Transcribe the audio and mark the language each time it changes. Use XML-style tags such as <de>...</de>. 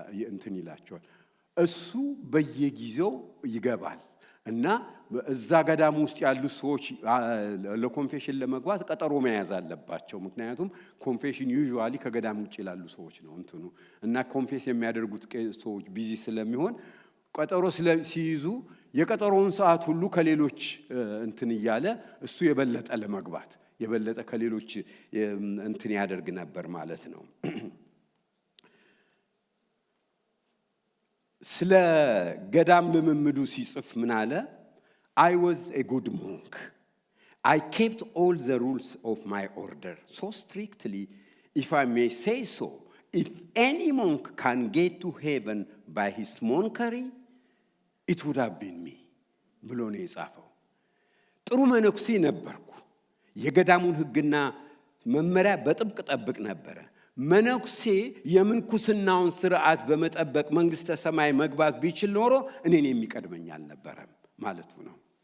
<am>እንትን ይላቸዋል። እሱ በየጊዜው ይገባል እና እዛ ገዳም ውስጥ ያሉ ሰዎች ለኮንፌሽን ለመግባት ቀጠሮ መያዝ አለባቸው። ምክንያቱም ኮንፌሽን ዩዥዋሊ ከገዳም ውጭ ያሉ ሰዎች ነው እንትኑ እና ኮንፌስ የሚያደርጉት ሰዎች ቢዚ ስለሚሆን ቀጠሮ ሲይዙ የቀጠሮውን ሰዓት ሁሉ ከሌሎች እንትን እያለ እሱ የበለጠ ለመግባት የበለጠ ከሌሎች እንትን ያደርግ ነበር ማለት ነው። ስለ ገዳም ልምምዱ ሲጽፍ ምን አለ?</am> <en>I was a good monk. I kept all the rules of my order so strictly, if I may say so. If any monk can get to heaven by his monkery, it would have been me.</en> <am>ብሎ ነው የጻፈው። ጥሩ መነኩሴ ነበርኩ። የገዳሙን ሕግና መመሪያ በጥብቅ ጠብቅ ነበረ። መነኩሴ የምንኩስናውን ስርዓት በመጠበቅ መንግስተ ሰማይ መግባት ቢችል ኖሮ እኔን የሚቀድመኝ አልነበረም ማለቱ ነው።</am>